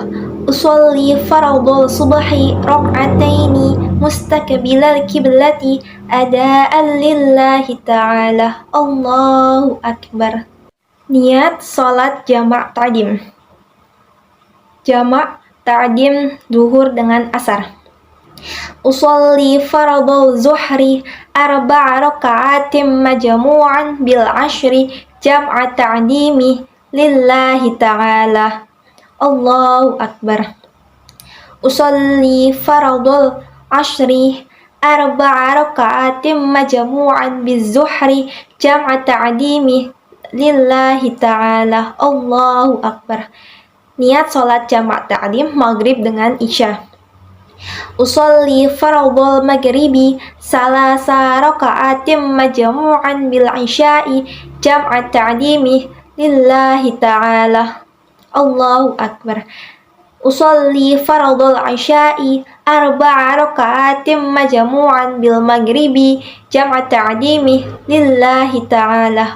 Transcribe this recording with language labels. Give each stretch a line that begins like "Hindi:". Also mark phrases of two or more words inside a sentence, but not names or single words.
Arabic: أصلي فرض الصبح ركعتين مستقبل القبلة أداء لله تعالى. الله أكبر.
Indonesian: Niat sholat jamak ta'dim. Jamak ta'dim duhur dengan asar.
Arabic: أصلي فرض الظهر أربع ركعات مجموعا بالعصر جمع تقديم لله تعالى. الله أكبر. أصلي فرض العصر أربع ركعات مجموعا بالظهر جمع تقديم لله تعالى. الله أكبر.
Indonesian: Niat sholat jamak ta'dim maghrib dengan isya.
Arabic: أصلي فرض المغرب ثلاث ركعات مجموعا بالعشاء جمع تقديم لله تعالى. الله أكبر. أصلي فرض العشاء أربع ركعات مجموعا بالمغرب جمع تقديم لله تعالى.